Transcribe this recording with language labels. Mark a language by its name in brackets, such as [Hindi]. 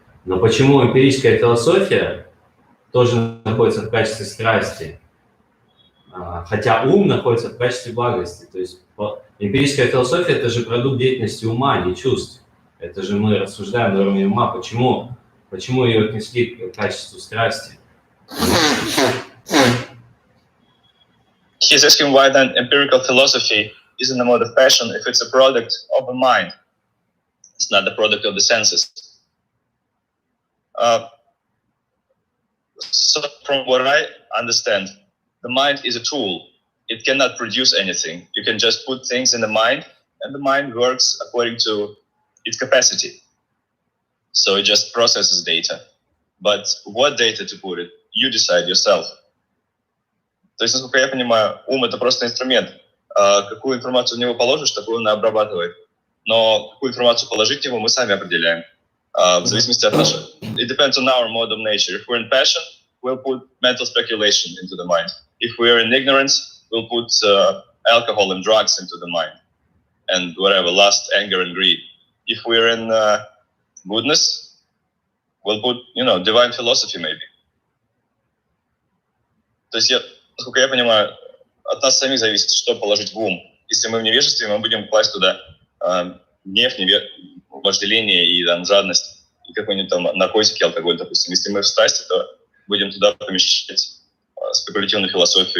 [Russian] Но почему эмпирическая философия тоже находится в качестве страсти, хотя ум находится в качестве благости? То есть эмпирическая философия – это же продукт деятельности ума, не чувств. Это же мы рассуждаем на уровне ума. Почему ее отнесли к качеству страсти? [English] He's asking why then empirical philosophy is in the mode of passion if it's a product of the mind. It's not the product of the senses. So from what I understand, the mind is a tool. It cannot produce anything. You can just put things in the mind, and the mind works according to its capacity. So it just processes data. But what data to put it, you decide yourself. [Russian] То есть, насколько я понимаю, ум — это просто инструмент. Какую информацию в него положишь, такую он и обрабатывает. Но какую информацию положить в него, мы сами определяем. В зависимости от нашего. [English] It depends on our mode of nature. If we're in passion, we'll put mental speculation into the mind. If we're in ignorance, we'll put alcohol and drugs into the mind. And whatever, lust, anger, and greed. If we're in goodness, we'll put, divine philosophy maybe. [Russian] То есть, насколько я понимаю, от нас самих зависит, что положить в ум. Если мы в невежестве, мы будем класть туда гнев, вожделение и жадность, и какой-нибудь там наркотики, алкоголь, допустим. Если мы в страсти, то будем туда помещать спекулятивную философию.